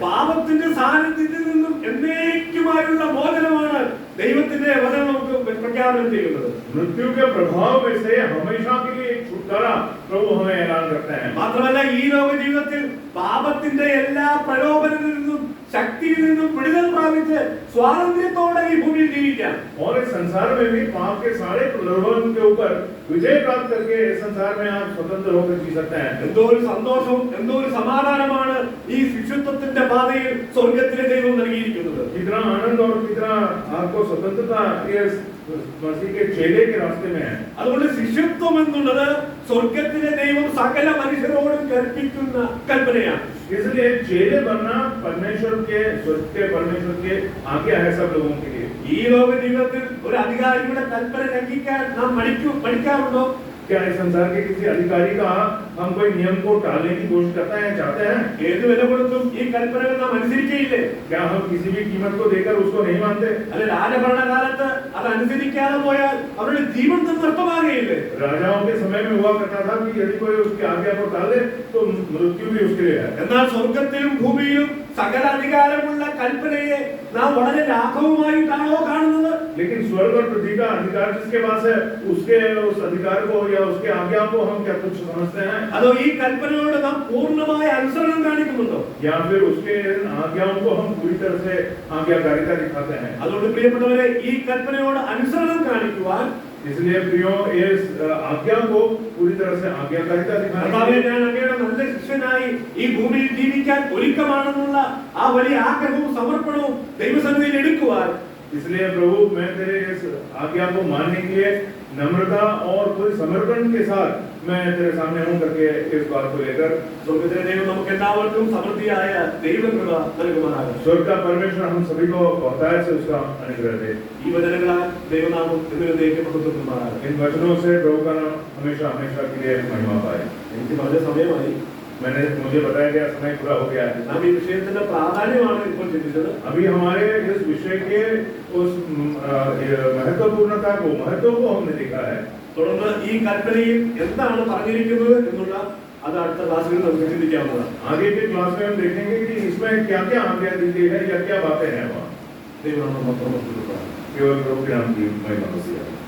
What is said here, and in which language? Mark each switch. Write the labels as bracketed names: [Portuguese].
[Malayalam] പാപത്തിന്റെ സാന്നിധ്യത്തിൽ നിന്നും എന്നേക്കുമായുള്ള മോചനമാണ് ദൈവത്തിന്റെ വചനം നമുക്ക് പ്രഖ്യാപനം ചെയ്യുന്നത്. [Hindi] मृत्यु के प्रभाव में से हमेशा के लिए एक छुटकारा प्रभु हमें ऐलान करते हैं। [Malayalam] മാത്രമല്ല, ഈ ലോക ജീവിതത്തിൽ പാപത്തിന്റെ എല്ലാ പ്രലോഭനങ്ങളിൽ നിന്നും ശക്തിയിൽ നിന്നും വിടുതൽ പ്രാപിച്ച് സ്വാതന്ത്ര്യത്തോടെ ഈ ഭൂമിയിൽ ജീവിക്കാം. [Hindi] और इस संसार में भी पाप के सारे प्रलोभन के ऊपर विजय प्राप्त करके इस संसार में आप स्वतंत्र होकर जी सकते हैं। [Malayalam] എന്തോ ഒരു സന്തോഷവും എന്തോ ഒരു സമാധാനമാണ് ഈ ശിശുത്വത്തിന്റെ പാതയിൽ സ്വർഗത്തിലെ ദൈവം നൽകിയിരിക്കുന്നത്. [Hindi] कितना आनंद और कितना आपको स्वतंत्रता इस मसीह के चेले के रास्ते में है। [Malayalam] അതുകൊണ്ട് ശിശുത്വം എന്നുള്ളത് സ്വർഗത്തിലെ ദൈവം സകല മനുഷ്യരോടും കൽപ്പിക്കുന്ന കൽപ്പനയാണ്. [Hindi] इसलिए चेले बनना परमेश्वर के स्वर्ग के परमेश्वर के आज्ञा है सब लोगों के लिए। [Malayalam] ഈ ലോക ജീവിതത്തിൽ ഒരു അധികാരിയുടെ കൽപ്പന ലംഘിക്കാൻ നാം പഠിക്കാറുണ്ടോ? [Hindi] क्या इस संसार के किसी अधिकारी का हम कोई नियम को टालने की कोशिश करते हैं, चाहते हैं? [Malayalam] ഏത് വില കൊടുത്തും ഈ കൽപ്പനകൾ നാം അനുസരിക്കുകയില്ലേ? [Hindi] क्या हम किसी भी कीमत को देकर उसको नहीं मानते? [Malayalam] അല്ല, രാജഭരണകാലത്ത് അത് അനുസരിക്കാതെ പോയാൽ അവരുടെ ജീവൻ നഷ്ടമാകുകയില്ലേ? [Hindi] राजाओं के समय में हुआ करता था कि यदि कोई उसकी आज्ञा को टाल दे तो मृत्यु भी उसके लिए है। [Malayalam] എന്നാൽ സ്വർഗത്തിലും ഭൂമിയിലും സകല അധികാരമുള്ള കൽപ്പനയെ നാം വളരെ ലാഘവമായിട്ടാണോ കാണുന്നത്? [Hindi] लेकिन स्वर्ग और पृथ्वी का अधिकार जिसके पास है उसके उस अधिकार को या उसके आज्ञा को हम क्या तुच्छ समझते हैं? [Malayalam] അതോ ഈ കൽപ്പനയോട് നാം പൂർണ്ണമായ അനുസരണം കാണിക്കുന്നുണ്ടോ? [Hindi] या फिर उसके आज्ञाओं को हम पूरी तरह से आज्ञाकारिता दिखाते हैं? [Malayalam] അതുകൊണ്ട് പ്രിയപ്പെട്ടവരെ, ഈ കൽപ്പനയോട് അനുസരണം കാണിക്കുവാൻ [Hindi] इसलिए प्रियो इस आज्ञा को पूरी तरह से आज्ञाकारिता दिखानी [Malayalam] കർത്താവേ, [Hindi] चाहिए। [Malayalam] ഞാൻ അങ്ങയുടെ നല്ല ശിഷ്യനായി ഈ ഭൂമിയിൽ ജീവിക്കാൻ ഒരുക്കമാണെന്നുള്ള ആ വലിയ ആഗ്രഹവും സമർപ്പണവും ദൈവസന്നിധിയിൽ എടുക്കുവാൻ [Hindi] इसलिए प्रभु मैं तेरे इस आज्ञा को मानने के लिए नम्रता और पूरी समर्पण के साथ मैं तेरे सामने हूं करके इस बात को लेकर [Malayalam] സ്വർഗ്ഗത്തിലെ ദൈവം നമുക്ക് എല്ലാവർക്കും സമൃദ്ധിയായ ദൈവകൃപ നൽകുമാറാകട്ടെ. [Hindi] स्वर्ग का परमेश्वर हम सभी को बहुतायत से उसका अनुग्रह दे। [Malayalam] ഈ വചനങ്ങളാൽ ദൈവനാമം എന്നതിലേക്ക് മഹത്വപ്പെടുമാറാകട്ടെ. [Hindi] इन वचनों से प्रभु का नाम हमेशा हमेशा के लिए महिमा पाए। [Malayalam] എനിക്ക് പറഞ്ഞ സമയമായി. [Hindi] मुझे बताया गया समय पूरा हो गया है। [Malayalam] നാം ഈ വിഷയത്തിന്റെ പ്രാധാന്യമാണ് ഇപ്പോൾ ചിന്തിച്ചത്. [Hindi] अभी हमारे इस विषय के उस महत्वपूर्णता को महत्व को हमने देखा है। [Malayalam] തുടർന്ന് ഈ കൽപ്പനയിൽ എന്താണ് പറഞ്ഞിരിക്കുന്നത് എന്നുള്ള അത് അടുത്ത ക്ലാസ്സിൽ നമുക്ക് ചിന്തിക്കാവുന്നതാണ്. [Hindi] आगे के क्लास में हम देखेंगे कि इसमें क्या क्या आज्ञा दी गई है या क्या बातें हैं वहाँ। [Malayalam] ദൈവനാമം മഹത്വപ്പെടുമാറാകട്ടെ. [Hindi] केवल प्रभु के नाम की महिमा होती है।